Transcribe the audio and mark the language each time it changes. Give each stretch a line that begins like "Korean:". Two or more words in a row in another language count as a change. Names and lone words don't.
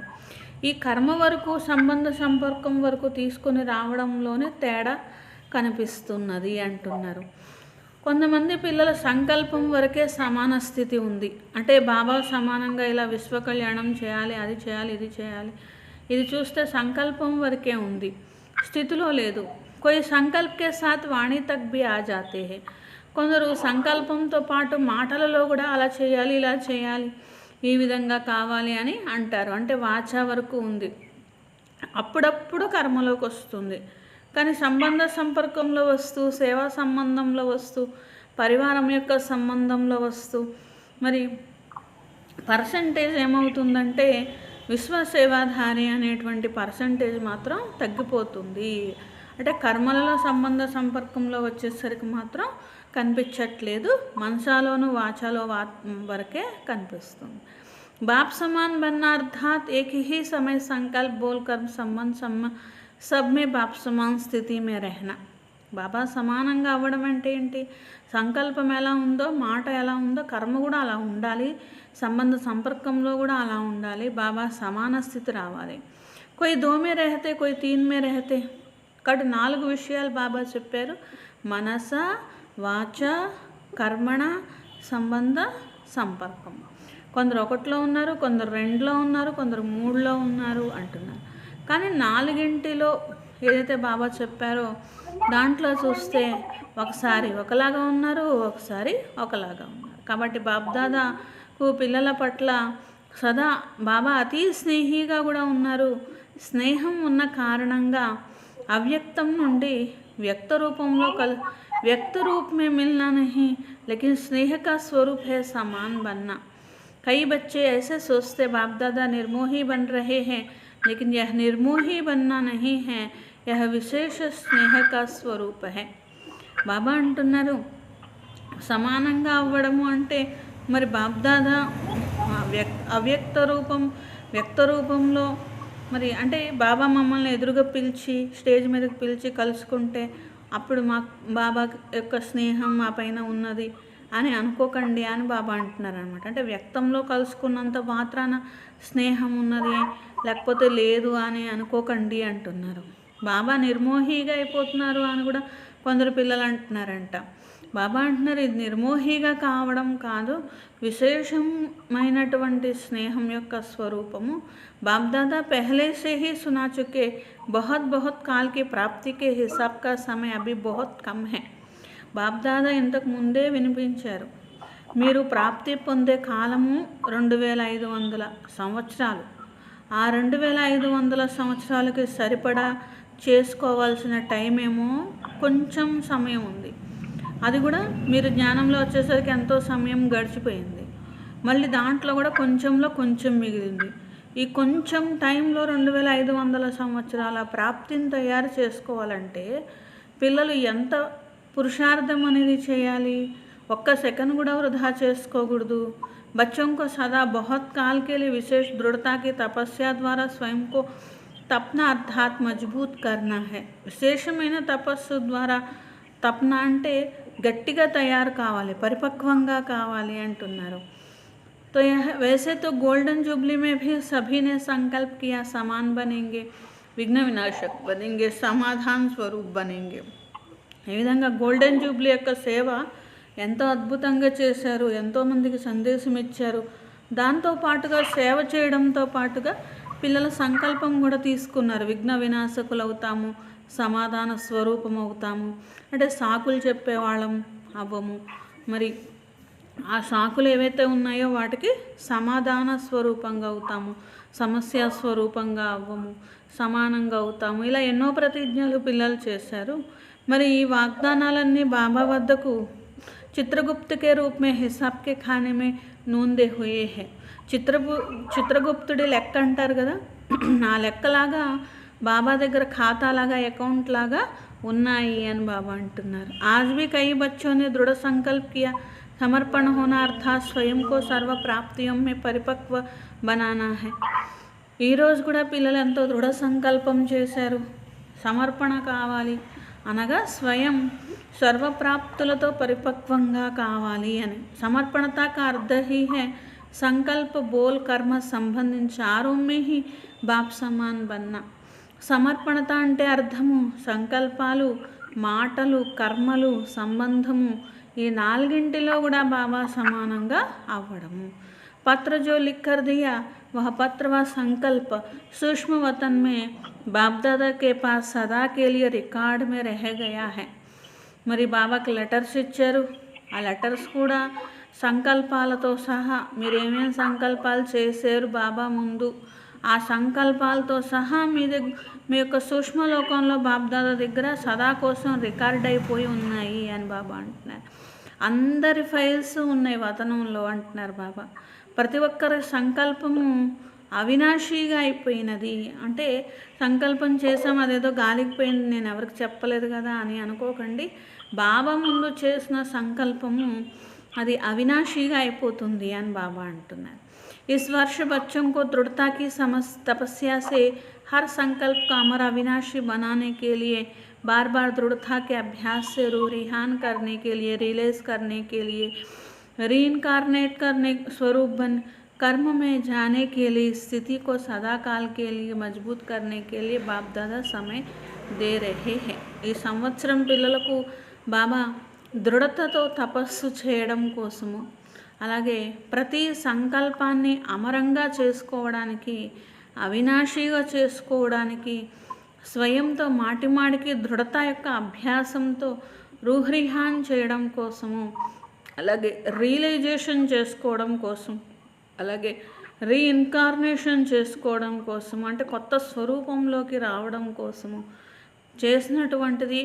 Telugu: ఈ కర్మ వరకు, సంబంధ సంపర్కం వరకు తీసుకొని రావడంలోనే తేడా కనిపిస్తున్నది అంటున్నారు. కొంతమంది పిల్లల సంకల్పం వరకే సమాన స్థితి ఉంది, అంటే బాబా సమానంగా ఇలా విశ్వ కళ్యాణం చేయాలి, అది చేయాలి, ఇది చేయాలి, ఇది చూస్తే సంకల్పం వరకే ఉంది, స్థితిలో లేదు.
Hindi: कोई संकल्प के साथ वाणी तक भी आ जाते हैं.
Telugu: కొందరు సంకల్పంతో పాటు మాటలలో కూడా అలా చేయాలి, ఇలా చేయాలి, ఈ విధంగా కావాలి అని అంటారు, అంటే వాచ వరకు ఉంది, అప్పుడప్పుడు కర్మలోకి వస్తుంది. కానీ సంబంధ సంపర్కంలో వస్తూ, సేవా సంబంధంలో వస్తూ, పరివారం యొక్క సంబంధంలో వస్తూ మరి పర్సంటేజ్ ఏమవుతుందంటే విశ్వసేవాధారి అనేటువంటి పర్సంటేజ్ మాత్రం తగ్గిపోతుంది. అంటే కర్మలలో సంబంధ సంపర్కంలో వచ్చేసరికి మాత్రం కనిపించట్లేదు, మనసాలోను వాచాలో వరకే కనిపిస్తుంది.
Hindi: बाप समान बनना अर्थात एक ही समय संकल्प बोल कर्म संबंध सब में बाप समान స్థితి में रहना.
Telugu: బాబా సమానంగా అవ్వడం అంటే ఏంటి? సంకల్పం ఎలా ఉందో, మాట ఎలా ఉందో, కర్మ కూడా అలా ఉండాలి, సంబంధ సంపర్కంలో కూడా అలా ఉండాలి, బాబా సమాన స్థితి రావాలి.
Hindi: कोई 2 में रहते, कोई 3 में रहते.
Telugu: కాబట్టి 4 విషయాలు బాబా చెప్పారు: మనస, వాచ, కర్మణ, సంబంధ సంపర్కం. కొందరు 1లో ఉన్నారు, కొందరు 2లో ఉన్నారు, కొందరు 3లో ఉన్నారు అంటున్నారు. కానీ 4ంటిలో ఏదైతే బాబా చెప్పారో దాంట్లో చూస్తే ఒకసారి ఒకలాగా ఉన్నారు, ఒకసారి ఒకలాగా ఉన్నారు. కాబట్టి బాబ్దాదాకు పిల్లల పట్ల సదా బాబా అతి స్నేహిగా కూడా ఉన్నారు. స్నేహం ఉన్న కారణంగా అవ్యక్తం నుండి వ్యక్త రూపంలో
Hindi: व्यक्त रूप में मिलना नहीं, लेकिन स्नेह का स्वरूप है समान बनना. कई बच्चे ऐसे सोचते बाप दादा निर्मोही बन रहे हैं, लेकिन यह निर्मोही बनना नहीं है, यह विशेष स्नेह का स्वरूप है.
Telugu: బాబా అంటున్నారు సమానంగా అవ్వడము అంటే మరి బాప్దాదా వ్యక్త రూపంలో మరి అంటే బాబా మమ్మల్ని ఎదురుగా పిలిచి స్టేజ్ మీదకి పిలిచి కలుసుకుంటే అప్పుడు మా బాబా యొక్క స్నేహం మా పైన ఉన్నది అని అనుకోకండి అని బాబా అంటున్నారు అనమాట. అంటే వ్యక్తంలో కలుసుకున్నంత మాత్రాన స్నేహం ఉన్నది లేకపోతే లేదు అని అనుకోకండి అంటున్నారు. బాబా నిర్మోహిగా అయిపోతున్నారు అని కూడా కొందరు పిల్లలు అంటున్నారంట. బాబా అంటున్నారు ఇది నిర్మోహిగా కావడం కాదు, విశేషమైనటువంటి స్నేహం యొక్క స్వరూపము.
Hindi: బాప్దాదా पहले से ही सुना चुके बहुत बहुत काल की प्राप्ति के हिसाब का समय अभी बहुत कम है.
Telugu: బాబ్దాదా ఇంతకు ముందే వినిపించారు. మీరు ప్రాప్తి పొందే కాలము 2500 సంవత్సరాలు. ఆ 2500 సంవత్సరాలకి సరిపడా చేసుకోవాల్సిన టైం ఏమో కొంచెం సమయం ఉంది. అది కూడా మీరు జ్ఞానంలో వచ్చేసరికి ఎంతో సమయం గడిచిపోయింది. మళ్ళీ దాంట్లో కూడా కొంచెంలో కొంచెం మిగిలింది. ఈ కొంచెం టైంలో 2500 సంవత్సరాల ప్రాప్తిని తయారు చేసుకోవాలంటే పిల్లలు ఎంత పురుషార్థం అనేది చేయాలి. ఒక్క సెకండ్ కూడా వృధా చేసుకోకూడదు.
Hindi: बच्चों को सदा बहुत काल के लिए विशेष दृढ़ता की तपस्या द्वारा स्वयं को तपना अर्थात मजबूत करना है.
Telugu: విశేషమైన తపస్సు ద్వారా తపన అంటే గట్టిగా తయారు కావాలి, పరిపక్వంగా కావాలి అంటున్నారు.
Hindi: तो यह वैसे तो गोल्डन जुबली में भी सभी ने संकल्प किया समान बनेंगे, विघ्न विनाशक बनेंगे, समाधान स्वरूप बनेंगे.
Telugu: ఈ విధంగా గోల్డెన్ జూబ్లీ యొక్క సేవ ఎంతో అద్భుతంగా చేశారు, ఎంతోమందికి సందేశం ఇచ్చారు. దాంతో పాటుగా సేవ చేయడంతో పాటుగా పిల్లల సంకల్పం కూడా తీసుకున్నారు. విఘ్న వినాశకులు అవుతాము, సమాధాన స్వరూపం అవుతాము. అంటే సాకులు చెప్పేవాళ్ళం అవ్వము, మరి ఆ సాకులు ఏవైతే ఉన్నాయో వాటికి సమాధాన స్వరూపంగా అవుతాము, సమస్య స్వరూపంగా అవ్వము, సమానంగా అవుతాము. ఇలా ఎన్నో ప్రతిజ్ఞలు పిల్లలు చేశారు. మరి ఈ వాగ్దానాలన్నీ బాబా వద్దకు
Hindi: चित्रगुप्त के रूप में हिसाब के खाने में नूंदे हुए हैं.
Telugu: చిత్రగుప్తుడి లెక్క అంటారు కదా, ఆ లెక్కలాగా బాబా దగ్గర ఖాతాలాగా అకౌంట్ లాగా ఉన్నాయి అని బాబా అంటున్నారు.
Hindi: आज भी कई बच्चों ने दृढ़ संकल्प किया समर्पण होना अर्थात स्वयं को सर्व प्राप्तियों में परिपक्व बनाना है.
Telugu: ఈరోజు కూడా పిల్లలు ఎంతో దృఢ సంకల్పం చేశారు. సమర్పణ కావాలి అనగా స్వయం సర్వప్రాప్తులతో పరిపక్వంగా కావాలి అని.
Hindi: సమర్పణత का अर्थ ही है संकल्प बोल कर्म संबंधी चारों में ही बाप समान बनना.
Telugu: సమర్పణత అంటే అర్థము సంకల్పాలు, మాటలు, కర్మలు, సంబంధము ఈ నాలుగింటిలో కూడా బాబా సమానంగా అవ్వడము.
Hindi: पत्र जो लिख कर दिया वह पत्र व संकल्प सूक्ष्म वतन में बाप दादा के पास सदा के लिए रिकॉर्ड में रह गया है.
Telugu: మరి బాబాకి లెటర్స్ ఇచ్చారు. ఆ లెటర్స్ కూడా సంకల్పాలతో సహా మీరు ఏమేమి సంకల్పాలు చేశారు బాబా ముందు, ఆ సంకల్పాలతో సహా మీ యొక్క సూక్ష్మలోకంలో బాబ్దాదా దగ్గర సదా కోసం రికార్డ్ అయిపోయి ఉన్నాయి అని బాబా అంటున్నారు. అందరి ఫైల్స్ ఉన్నాయి వతనంలో అంటున్నారు బాబా. ప్రతి ఒక్కరి సంకల్పము అవినాశిగా అయిపోయినది. అంటే సంకల్పం చేసాం అదేదో గాలికి పోయింది, నేను ఎవరికి చెప్పలేదు కదా అని అనుకోకండి. బాబా ముందు చేసిన సంకల్పము అది అవినాశిగా అయిపోతుంది అని బాబా అంటున్నారు.
Hindi: इस वर्ष बच्चों को दृढ़ता की तपस्या से हर संकल्प का अमर अविनाशी बनाने के लिए बार बार दृढ़ता के अभ्यास से रूह रिहान करने के लिए, रियलाइज करने के लिए, रीइनकारनेट करने स्वरूप बन कर्म में जाने के लिए, स्थिति को सदा काल के लिए मजबूत करने के लिए बाप दादा समय दे रहे हैं.
Telugu: ఈ సంవత్సరం పిల్లలకు బాబా దృఢతతో తపస్సు చేయడం కోసము, అలాగే ప్రతి సంకల్పాన్ని అమరంగా చేసుకోవడానికి, అవినాశిగా చేసుకోవడానికి, స్వయంతో మాటిమాటికి దృఢత యొక్క అభ్యాసంతో రూహ్రిహాన్ చేయడం కోసము, అలాగే రియలైజేషన్ చేసుకోవడం కోసం, అలాగే రీఇన్కార్నేషన్ చేసుకోవడం కోసము, అంటే కొత్త స్వరూపంలోకి రావడం కోసము చేసినటువంటిది.